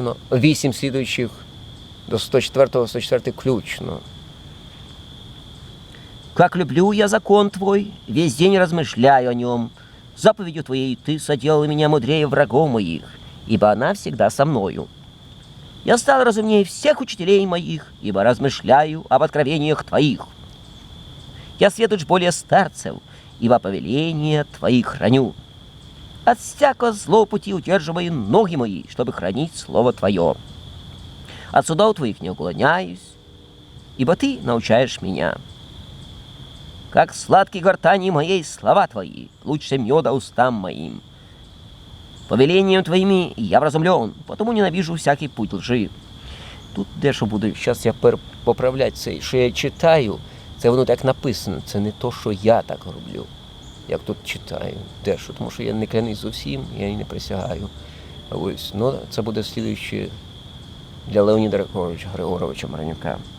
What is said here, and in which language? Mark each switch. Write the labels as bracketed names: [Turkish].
[Ukrainian] 8 слідуючих до 104-го, 104-й включно. [Russian] «Как люблю я закон Твой, весь день размышляю о нем. Заповедью Твоей Ты соделал меня мудрее врагов моих, ибо она всегда со мною. Я стал разумнее всех учителей моих, ибо размышляю об откровениях Твоих. Я сведущ более старцев, ибо повеления Твои храню. От всякого злого пути удерживаю ноги мои, чтобы хранить Слово Твое. От судов Твоих не уклоняюсь, ибо Ты научаешь меня. Как сладкие гортани моей слова Твои, лучше меда устам моим. Повелением Твоими я вразумлен, потому ненавижу всякий путь лжи». [Ukrainian] Тут дещо буде, зараз я поправляти це, що я читаю, це воно так написано, це не то, що я так роблю, як тут читаю, дещо, тому що я не клянусь зовсім, я і не присягаю. Ось, ну, це буде слідуюче для Леоніда Григоровича Миронюка.